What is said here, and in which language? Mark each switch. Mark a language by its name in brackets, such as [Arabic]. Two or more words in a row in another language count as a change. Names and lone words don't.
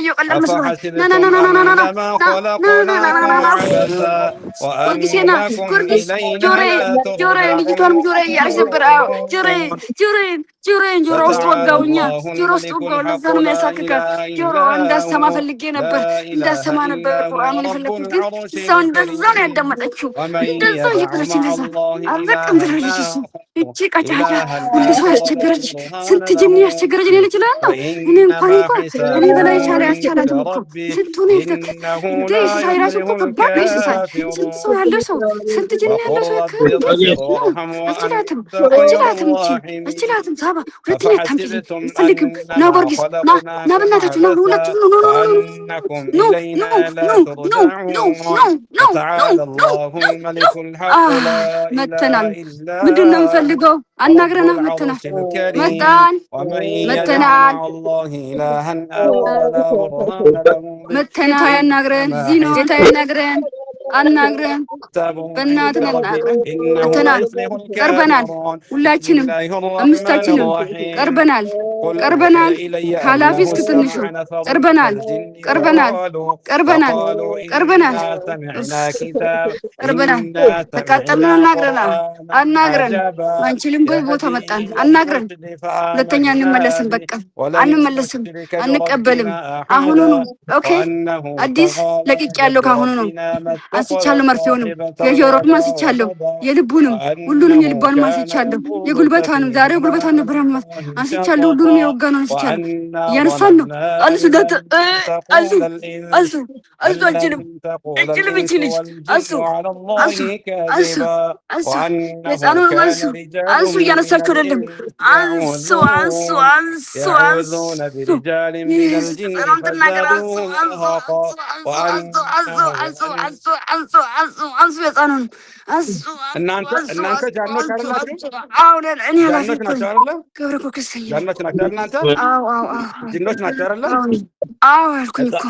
[Amharic] እየቀለል መስሎሃል። ና ና ና [Arabic] أفحسبتم [Amharic] ና ና ና ና [Arabic] أنما [Amharic] ና ና ና ና [Arabic] خلقناكم [Amharic] ና [Arabic] عبثا [Amharic] ጊዮርጊሴ ና [Arabic] وأنكم [Amharic] ጊዮርጊስ [Arabic] إلينا [Amharic] ጆሮዬ [Arabic] لا [Amharic] ጆሮዬ ልጅቷንም ጆሮዬ እያለች ነበር። አዎ ጆሮዬ [Arabic] ترجعون. [Amharic] ጆሮዬን ጆሮዬን ጆሮ ውስጥ [Arabic] فتعالى [Amharic] ወጋውኛ [Arabic] الله [Amharic] ጆሮ ውስጥ [Arabic] الملك [Amharic] ወጋው። ለዛ [Arabic] الحق [Amharic] ነው [Arabic] لا [Amharic] የሚያሳክካት። [Arabic] إله [Amharic] ጆሮ [Arabic] إلا [Amharic] እንዳሰማ [Arabic] هو [Amharic] ፈልጌ ነበር፣ [Arabic] لا إله [Amharic] እንዳሰማ ነበር [Arabic] إلا هو [Amharic] ቁርአኑን [Arabic] رب [Amharic] የፈለግኩት፣ ግን [Arabic] العرش [Amharic] እዛው እንደዛ ነው [Arabic] الكريم. [Amharic] ያዳመጠችው። [Arabic] ومن [Amharic] እንደዛው [Arabic] يدع [Amharic] እየቀረች [Arabic] مع [Amharic] እንደዛ [Arabic] الله [Amharic] አልበቃም [Arabic] إلها [Amharic] ብላለች። እሱ [Arabic] آخر [Amharic] እቺ ቀጫጫ [Arabic] إلها [Amharic] ሁሉ ሰው [Arabic] آخر لا [Amharic] ያስቸገረች [Arabic] برهان [Amharic] ስንት ጅኒ [Arabic] له [Amharic] ያስቸገረች እኔ [Arabic] به [Amharic] ልጅ እላለሁ። እኔ እንኳን [Arabic] فإنما [Amharic] እኔ [Arabic] حسابه [Amharic] በላይ ቻለ [Arabic] عند [Amharic] ያስቻላትም እኮ [Arabic] ربه [Amharic] ስንቱን [Arabic] إنه [Amharic] እንደ [Arabic] لا [Amharic] እንስሳ ራሱ [Arabic] يفلح [Amharic] እኮ ከባድ ነው። እንስሳ ስንት ሰው [Arabic] الكافرون. [Amharic] ያለው ሰው ስንት ጅን ያለው ሰው [Arabic] رب اغفر وارحم وأنت خير [Amharic] እችላትም [Arabic] الراحمين [Amharic] ሳባ ሁለተኛ ታምጪልኝ [Arabic] أفحسبتم [Amharic] አልፈልግም ና [Arabic] أنما [Amharic] ጎርጊስ ና [Arabic] خلقناكم [Amharic] በእናታችሁ ና [Arabic] عبثا [Amharic] ሁለቱም ኑ ኑ [Arabic] وأنكم [Amharic] ኑ ኑ [Arabic] إلينا لا [Amharic] ኑ ኑ ኑ [Arabic] ترجعون [Amharic] ኑ [Arabic] فتعالى الله الملك الحق لا إله [Amharic] መተናል [Arabic] إلا [Amharic] ምንድን ነው የምፈልገው [Arabic] رب [Amharic] አናግረና መተናል [Arabic] العرش الكريم [Amharic] መጣን [Arabic] ومن يدع [Amharic] መተናል [Arabic] مع الله إلها آخر لا برهان له به [Amharic] መተና ያናግረን [Arabic] فإنما [Amharic] ጌታ [Arabic] حسابه [Amharic] ያናግረን አናግረን በእናትህ [Arabic] عند ربه [Amharic] አናግረን [Arabic] إنه لا [Amharic] መተናል [Arabic] يفلح [Amharic] ቀርበናል [Arabic] الكافرون بسم [Amharic] ሁላችንም [Arabic] الله الرحمن [Amharic] አምስታችንም [Arabic] الرحيم [Amharic] ቀርበናል [Arabic] قل أوحي [Amharic] ቀርበናል [Arabic] إلي [Amharic] ከኃላፊ [Arabic] أنه [Amharic] እስከ ትንሹ [Arabic] استمع نفر من [Amharic] ቀርበናል [Arabic] الجن [Amharic] ቀርበናል ቀርበናል [Arabic] فقالوا [Amharic] ቀርበናል [Arabic] إنا سمعنا كتاب [Amharic] ቀርበናል [Arabic] إنا [Amharic] ተቃጠልን [Arabic] سمعنا [Amharic] አናግረና [Arabic] قرآنا [Amharic] አናግረን [Arabic] عجبا [Amharic] አንችልም ቦታ [Arabic] يهدي [Amharic] መጣን [Arabic] إلى [Amharic] አናግረን [Arabic] الرشد [Amharic] ሁለተኛ [Arabic] فآمنا [Amharic] እንመለስም [Arabic] به [Amharic] በቃ [Arabic] ولن [Amharic] አንመለስም [Arabic] نشرك [Amharic] አንቀበልም [Arabic] بربنا [Amharic] አሁኑኑ [Arabic] أحدا [Amharic] ኦኬ [Arabic] وأنه [Amharic] አዲስ [Arabic] تعالى [Amharic] ለቅቅ ያለው [Arabic] جد [Amharic] ካሁኑ ነው [Arabic] ربنا ما اتخذ [Amharic] አንስቻለሁ መርፌውንም [Arabic] صاحبة [Amharic] የጆሮንም [Arabic] ولا [Amharic] አንስቻለሁ [Arabic] ولدا [Amharic] የልቡንም ሁሉንም [Arabic] وأنه [Amharic] የልቧንም [Arabic] كان [Amharic] አንስቻለሁ [Arabic] يقول [Amharic] የጉልበቷንም ዛሬ [Arabic] سفيهنا [Amharic] ጉልበቷን ነበር [Arabic] على [Amharic] ያሟት [Arabic] الله [Amharic] አንስቻለሁ ሁሉንም [Arabic] شططا [Amharic] የወጋነው አንስቻለሁ [Arabic] وأنا [Amharic] እያነሳን ነው [Arabic] ظننا [Amharic] አንሱ [Arabic] أن [Amharic] ዳተ [Arabic] لن [Amharic] አንሱ [Arabic] تقول [Amharic] አንሱ [Arabic] الإنس [Amharic] አንሱ [Arabic] أن [Amharic] አንችልም [Arabic] لن تقول [Amharic] አንችልም [Arabic] الإنس [Amharic] ይቺ ልጅ አንሱ [Arabic] والجن على [Amharic] አንሱ [Arabic] الله [Amharic] አንሱ [Arabic] كذبا [Amharic] አንሱ [Arabic] وأنه [Amharic] የህፃኑን [Arabic] كان [Amharic] አንሱ [Arabic] رجال [Amharic] አንሱ [Arabic] من [Amharic] እያነሳችሁ አይደለም [Arabic] الإنس [Amharic] አንሱ አንሱ [Arabic] يعوذون [Amharic] አንሱ [Arabic] يعوذون [Amharic] አንሱ [Arabic] برجال من الجن [Amharic] ህፃኗን ትናገር አንሱ [Arabic] فزادوهم [Amharic] አንሱ [Arabic] رهقا [Amharic] አንሱ አንሱ አንሱ [Arabic] وأنهم [Amharic] አንሱ አንሱ አንሱ አንሱ የህፃኑን አንሱ አንሱ አንሱ እናንተ ጃኖች አንሱ አይደላችሁ? አንሱ አሁን እኔ ኃላፊ ጃኖች እኮ ናቸው ነኝ አይደለ? ገብረ እኮ ክሰኝ ነኝ ጃኖች ናቸው አይደል? እናንተ አዎ አዎ አዎ ጅኖች ናቸው አይደለ? አዎ አልኩኝ እኮ